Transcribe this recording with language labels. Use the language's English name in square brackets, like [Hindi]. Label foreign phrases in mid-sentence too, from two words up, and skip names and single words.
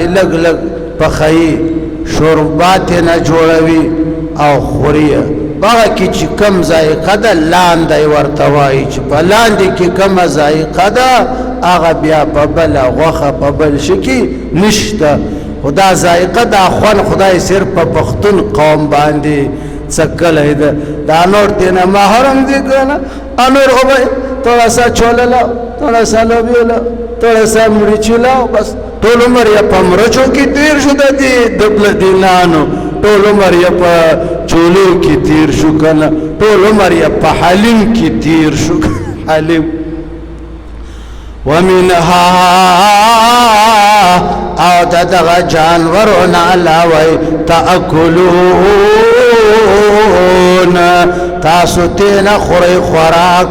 [Pashto] لږ لږ پخوي شوربات یې نه جوړوي او خوري هغه کې چې کوم ذایقه ده لاندی ورته وایي چې په لاندې کې کومه ذایقه ده هغه بیا په بله غوښه په بل شي کې نشته خو دا ذایقه دا خوند خدای صرف په پښتون قوم باندې څکلی ده دا نور دې نه محرم دي که نه نور خو به [Urdu] تھوڑا سا چھوله لاؤ تھوڑا سا لوبیا لاؤ تھوڑا سا مرچی لاؤ [Pashto] بس ټول عمر یې په مرچو کې تیر شو د دې دبلدینانو ټول عمر یې په چولو کې تیر شو که نه ټول عمر یې په حلیم کې تیر شو حلیم ومنها او د دغه جانورو نه علاوه تأکلون تاسو تینا خورئ خوراک